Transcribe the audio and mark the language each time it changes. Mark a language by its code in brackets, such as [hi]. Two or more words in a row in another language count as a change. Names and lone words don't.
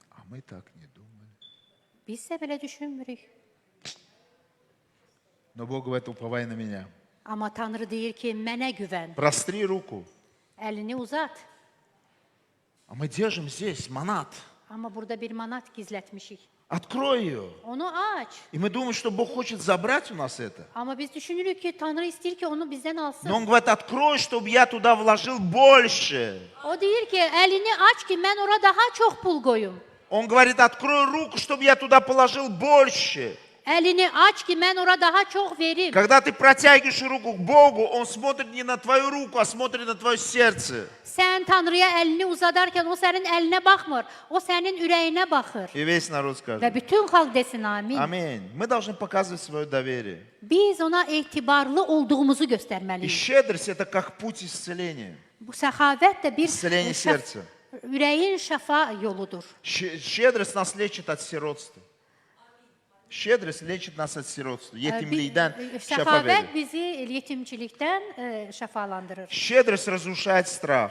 [ru] мы так не думали. [az] Biz də belə düşünmürük. [ru] Но Бог говорит, уповай на меня. [az] Amma Tanrı deyir ki, mənə güvən, [ru] Простри руку. [az] əlini uzat. [ru] А мы держим здесь манат. [az] Amma burada bir manat gizlətmişik. [ru] Открой ее. [az] Onu aç. [ru] И мы думаем, что Бог хочет забрать у нас это. [az] Amma biz düşünürük ki, Tanrı istəyir ki, onu bizdən [ru] Но [az] alsın. [ru] Он говорит, открой, чтобы я туда вложил больше. [az] O deyir ki, əlini aç ki, mən ora daha çox pul qoyum. [ru] Он говорит, открой руку, чтобы я туда положил больше. [az] Əlini aç ki, mən ora daha çox verim. [ru] Когда ты протягиваешь руку к Богу, Он смотрит не на твою руку, а смотрит на твое сердце. [az] Sən Tanrıya əlini uzadarkən o sənin əlinə baxmır, o sənin ürəyinə baxır. [ru] И весь народ [az] Və [ru] скажет, [az] bütün xalq desin amin. [ru] аминь. Мы должны показывать свое доверие. [az] Biz ona etibarlı olduğumuzu [ru] И [az] göstərməliyik. [ru] щедрость – это как путь исцеления. [az] Bu səxavət də bir İstəyəni serce. ürəyin şəfa yoludur. [ru] Щедрость нас лечит от сиротства. Щедрость lечит нас от сиротства. [az] Yetimlikten şafa Səxavət verir. bizi yetimçilikdən şəfalandırır. [ru] Щедрость разрушает страх.